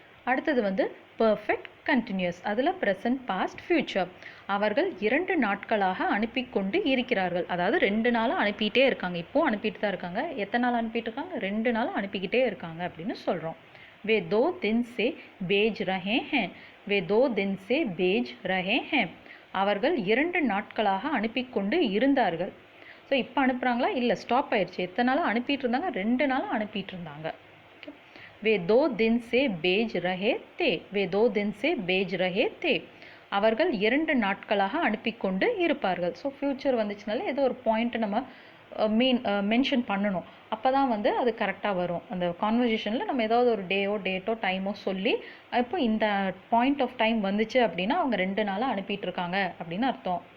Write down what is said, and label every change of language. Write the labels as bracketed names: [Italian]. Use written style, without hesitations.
[Tamil] அடுத்தது வந்து perfect continuous. அதில் ப்ரெசன்ட் பாஸ்ட் ஃபியூச்சர். அவர்கள் 2 நாட்களாக அனுப்பி கொண்டு இருக்கிறார்கள், அதாவது 2 நாளாக அனுப்பிக்கிட்டே இருக்காங்க. இப்போது அனுப்பிட்டு தான் இருக்காங்க. எத்தனை நாள் அனுப்பிட்டு இருக்காங்க? 2 நாளாக அனுப்பிக்கிட்டே இருக்காங்க அப்படின்னு சொல்கிறோம். [Hindi] வே 2 दिन से भेज रहे हैं, வே 2 दिन से भेज रहे हैं. [Tamil] அவர்கள் 2 நாட்களாக அனுப்பி கொண்டு இருந்தார்கள். ஸோ இப்போ அனுப்புகிறாங்களா? இல்லை, ஸ்டாப் ஆயிடுச்சு. எத்தனை நாளாக அனுப்பிட்டு இருந்தாங்க? 2 நாளாக அனுப்பிட்டு இருந்தாங்க. [Hindi] वे 2 दिन से भेज रहे थे, वे 2 दिन से भेज रहे थे. [Tamil] அவர்கள் 2 நாட்களாக அனுப்பி கொண்டு இருப்பார்கள். ஸோ ஃப்யூச்சர் வந்துச்சுனால ஏதோ ஒரு பாயிண்ட் நம்ம மென்ஷன் பண்ணணும். அப்போ தான் வந்து அது கரெக்டாக வரும். அந்த கான்வர்சேஷனில் நம்ம ஏதாவது ஒரு டேட்டோ டைமோ சொல்லி இப்போ இந்த பாயிண்ட் ஆஃப் டைம் வந்துச்சு அப்படின்னா அவங்க 2 நாளாக அனுப்பிட்டுருக்காங்க அப்படின்னு அர்த்தம்.